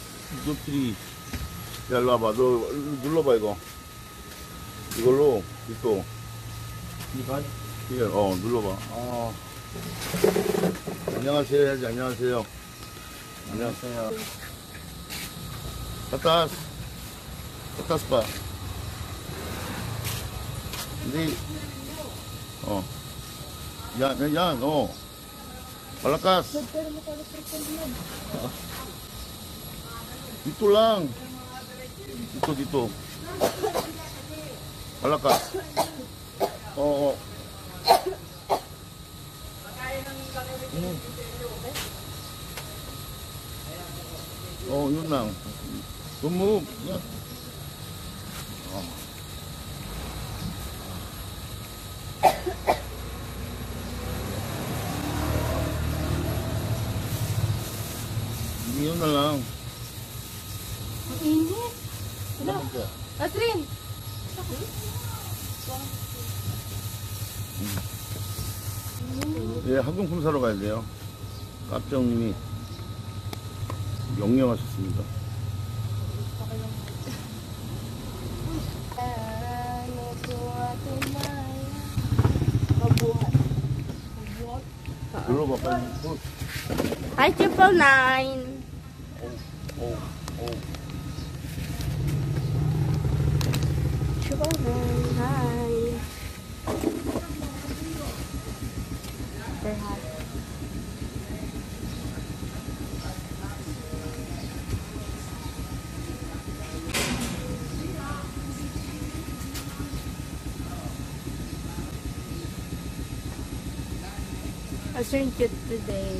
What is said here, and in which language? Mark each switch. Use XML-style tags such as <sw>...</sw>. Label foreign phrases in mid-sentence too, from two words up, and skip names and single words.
<ko>노트리. 야, 일로 와봐. 너 눌러봐, 이거. 이걸로, 또. 이건? 이게, 눌러봐. 안녕하세요 해야지. 안녕하세요. 안녕하세요.</ko> <tl>Atas. Atas pa. Hindi. Yan. Malakas. Dito lang. Dito. Malakas. Oo. Yun lang.</tl> <en>Don't move. Yeah.</en> <tl>Yun na lang. Ang init. Ano? Catherine!</tl> <ko>예, 학용품 사러 가야 돼요. 깝정님이 명령하셨습니다. 눌러봐 빨리.</ko> <en>Hi, 999. Hi. Super hot. I turned cute today.</en>